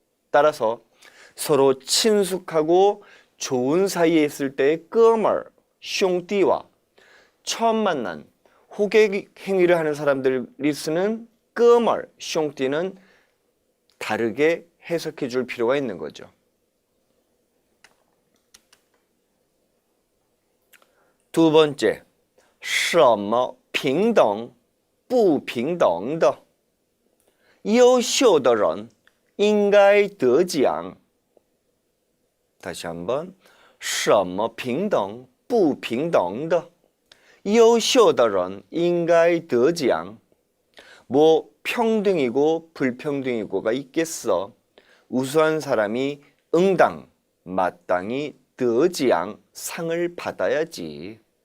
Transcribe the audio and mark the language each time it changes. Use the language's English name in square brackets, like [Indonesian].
[Korean] 따라서 서로 친숙하고 좋은 사이에 있을 때의 끄멀, 슝띠와 처음 만난 호객 행위를 하는 사람들이 쓰는 끄멀, 슝띠는 다르게 해석해 줄 필요가 있는 거죠. 두 번째, [Chinese] 什么平等不平等的优秀的人应该得奖 [Korean] 다시 한번 [Chinese] 什么平等不平等的优秀的人应该得奖 [Korean] 뭐 평등이고 불평등이고가 있겠어. 우수한 사람이 응당, 마땅히 得奖 상을 받아야지.